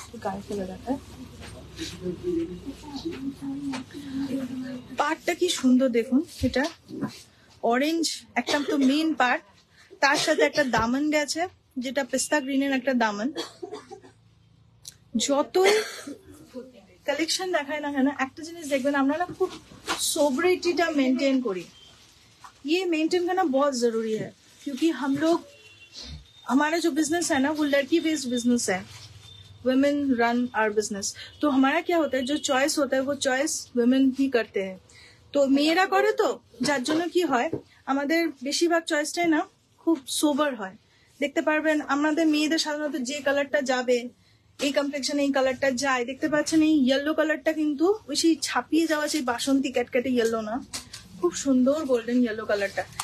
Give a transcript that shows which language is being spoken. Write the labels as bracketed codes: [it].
[bn] গায়ে ফেলে রাখা পাটটা কি সুন্দর দেখুন, এটা অরেঞ্জ একটা তো মেইন পার্ট, তার সাথে একটা দামন গেছে যেটা পেস্তা গ্রিনের একটা দামন। যতই কালেকশন দেখায় না কেন একটা জিনিস দেখবেন, আমরা না খুব सोबरिटीটা मेंटेन करी। [hi] ये मेंटेन करना बहुत जरूरी है, क्योंकि हम लोग, हमारा जो बिजनेस है ना वो लड़की बेस्ड बिजनेस है, [en] Women run our business. [hi] तो हमारा क्या होता है, जो चॉइस होता है वो चॉइस वुमेन ही करते हैं। [bn] তো মেয়েরা করে, তো যার জন্য কি হয় আমাদের বেশিরভাগ চয়েসটাই না খুব সোবার হয়। দেখতে পারবেন আমাদের মেয়েদের সাধারণত যে কালারটা যাবে, এই কমপ্লেক্সনে এই কালারটা যায়, দেখতে পাচ্ছেন এই ইয়েলো কালারটা কিন্তু ওই সেই ছাপিয়ে যাওয়া সেই বাসন্তী ক্যাটক্যাটে ইয়েলো না, খুব সুন্দর গোল্ডেন ইয়েলো কালারটা।